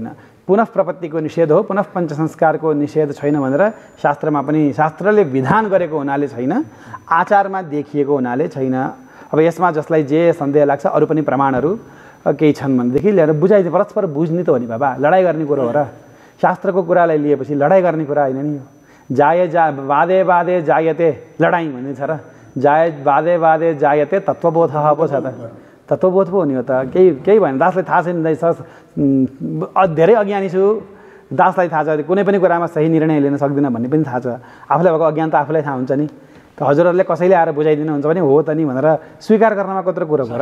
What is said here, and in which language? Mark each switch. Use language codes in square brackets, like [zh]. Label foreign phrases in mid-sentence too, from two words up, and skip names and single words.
[ne] पुनः प्रपत्तिको निषेध हो, पुनः पञ्च संस्कारको निषेध छैन भनेर शास्त्रमा पनि, शास्त्रले विधान गरेको हुनाले छैन, आचारमा देखिएको हुनाले छैन। अब यसमा जसलाई जे सन्देह लाग्छ अरू पनि प्रमाणहरू केही छन् भनेदेखि ल्याएर बुझाइदिए, परस्पर बुझ्ने त हो नि बाबा, लडाइँ गर्ने कुरो हो र? शास्त्रको कुरालाई लिएपछि लडाइँ गर्ने कुरा होइन नि यो। [sa] वादे वादे जायते [ne] लडाइँ भन्ने छ र? [sa] वादे वादे जायते तत्त्वबोध [ne] पो छ त, तत्त्वबोध पो हो नि हो त। केही भएन, दासलाई थाहा छैन, धेरै अज्ञानी छु, दासलाई थाहा छ कुनै पनि कुरामा सही निर्णय लिन सक्दिनँ भन्ने पनि थाहा छ। आफूलाई भएको अज्ञान त आफूलाई थाहा हुन्छ नि। त हजुरहरूले कसैले आएर बुझाइदिनुहुन्छ भने हो त नि भनेर स्वीकार गर्नमा कत्रो कुरो हो र?